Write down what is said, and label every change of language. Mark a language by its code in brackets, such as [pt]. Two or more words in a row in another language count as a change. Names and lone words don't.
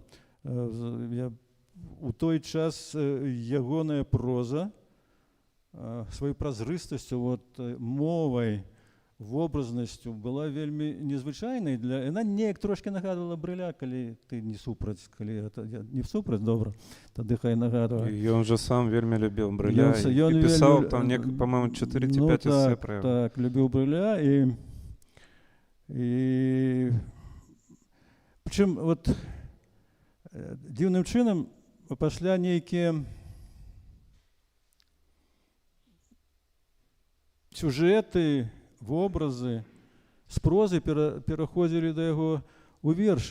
[be] У той час ягоная проза сваёй празрыстасцю, мовай, вобразнасцю была вельмі незвычайнай. Яна неяк трошки нагадвала Брыля, калі ты не супраць, калі я не супраць, добра, тады хай нагадвае. [ru] И он же сам вельмі любил Брыля [be] Ён [ru] и писал [be] вельмі- [ru] там, по-моему, 4 ці Ну, 5 эссе так, про его. так, [be] любіў Брыля. І прычым дзіўным чынам пасля нейкія сюжэты, вобразы з прозы пераходзілі да яго ў вершы.